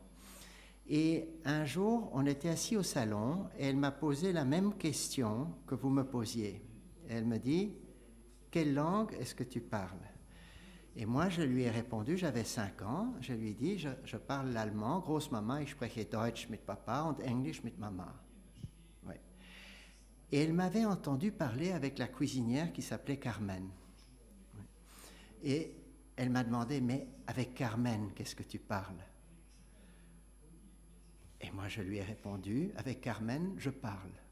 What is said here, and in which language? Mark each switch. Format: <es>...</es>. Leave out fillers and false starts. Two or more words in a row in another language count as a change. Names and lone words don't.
<fr>Et un jour, on était assis au salon et elle m'a posé la même question que vous me posiez. Elle me dit, « Quelle langue est-ce que tu parles ?» Et moi, je lui ai répondu, j'avais 5 ans, je lui ai dit, je parle l'allemand,</fr> <de>Großmama, ich spreche Deutsch mit Papa und Englisch mit Mama.</de> <fr>Ouais. Et elle m'avait entendu parler avec la cuisinière qui s'appelait Carmen. Ouais. Et elle m'a demandé, mais avec Carmen, qu'est-ce que tu parles? Et moi, je lui ai répondu, avec Carmen, je parle.</fr>